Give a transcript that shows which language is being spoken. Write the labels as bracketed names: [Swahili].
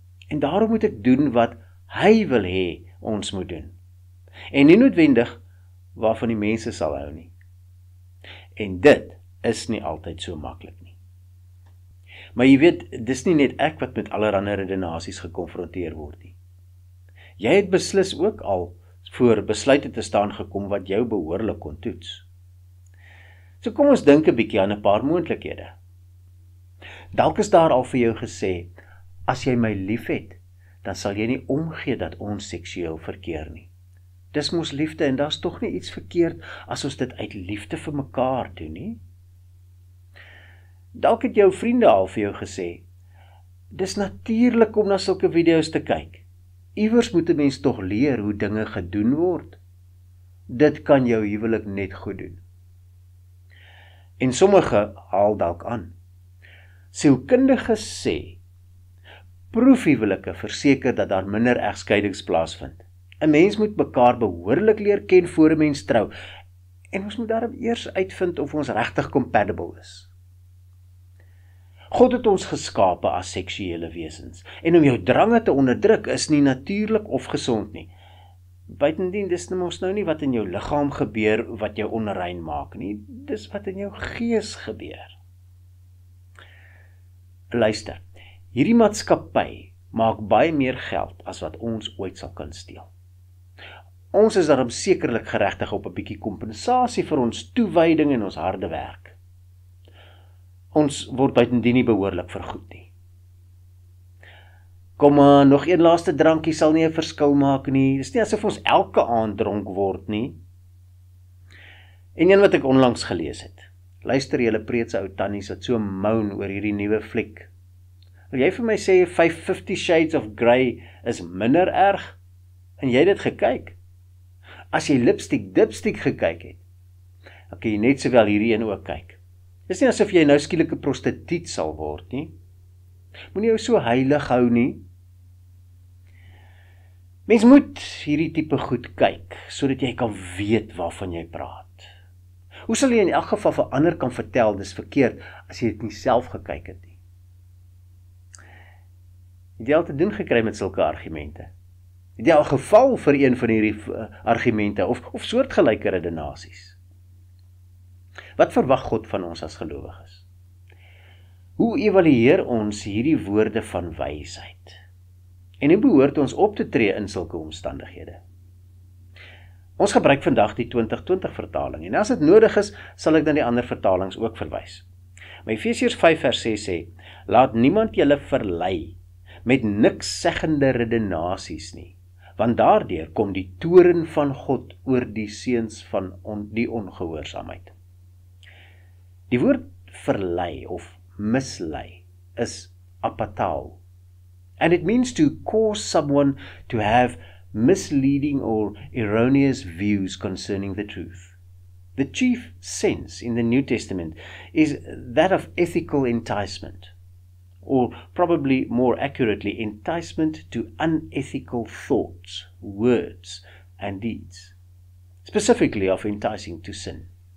[Afrikaans] En daarom moet ek doen wat hy wil hê ons moet doen. En nie noodwendig waarvan die mense sal hou nie. En dit is nie altyd so maklik nie. Maar jy weet, dis nie net ek wat met allerlei redenasies gekonfronteer word nie. Jy het beslis ook al voor besluite te staan gekom wat jou behoorlik kon toets. So kom ons dink 'n bietjie aan 'n paar moontlikhede. Dalk is daar al vir jou gesê, as jy my liefhet, dan sal jy nie omgee dat ons seksueel verkeer nie. Dis mos liefde en daar's tog nie iets verkeerd as ons dit uit liefde vir mekaar doen nie. Dalk het jou vriende al vir jou gesê, dis natuurlik om na sulke video's te kyk. Iewers moet 'n mens tog leer hoe dinge gedoen word. Dit kan jou huwelik net goed doen. En sommige haal dalk aan. Sielkundiges sê, proefhuwelike verseker dat daar minder egskeidings plaasvind. 'n Mens moet mekaar behoorlik leer ken voor 'n mens trou, en ons moet daarom eers uitvind of ons regtig compatible is. God het ons geskape as seksuele wesens, en om jou drange te onderdruk is nie natuurlik of gesond nie. Buitendien, dis mos nou nie wat in jou liggaam gebeur wat jou onrein maak nie, dis wat in jou gees gebeur. Luister, hierdie maatskappy maak baie meer geld as wat ons ooit sal kan steel. Ons is daarom sekerlik geregtig op 'n bietjie kompensasie vir ons toewyding en ons harde werk. Ons word buitendien nie behoorlik vergoed nie. Kom maar, nog een laaste drankie sal nie 'n verskil maak nie. Dis nie asof ons elke aand dronk word nie. En een wat ek onlangs gelees het. Luister julle preetse ou tannies wat so moan oor hierdie nuwe fliek. Wil jy vir my sê 50 Shades of Grey is minder erg? En jy het dit gekyk? As jy dipstick gekyk het, dan kan jy net sowel hierdie een ook kyk. Dis nie asof jy nou skielik 'n prostituut sal word nie. Moenie jou so heilig hou nie. Mens moet hierdie tipe goed kyk, sodat jy kan weet waarvan jy praat. Hoe sal jy in elk geval vir ander kan vertel, dis verkeerd, as jy dit nie self gekyk het nie? Het jy al te doen gekry met sulke argumente? Het jy al geval vir een van hierdie argumente, of soortgelyke redenasies? Wat verwag God van ons as gelowiges? Hoe evalueer ons hierdie woorde van wysheid? En hoe behoort ons op te tree in sulke omstandighede? Ons gebruik vandag die 2020 vertaling, en as dit nodig is, sal ek na die ander vertalings ook verwys. Maar Efesiërs 5 vers 6 sê, laat niemand julle verlei met niks seggende redenasies nie, want daardeur kom die toorn van God oor die seuns van die ongehoorsaamheid. Die woord verlei of mislei is apatao, [English] and it means to cause someone to have misleading or erroneous views concerning the truth. The chief sense in the New Testament is that of ethical enticement, or probably more accurately, enticement to unethical thoughts, words, and deeds, specifically of enticing to sin.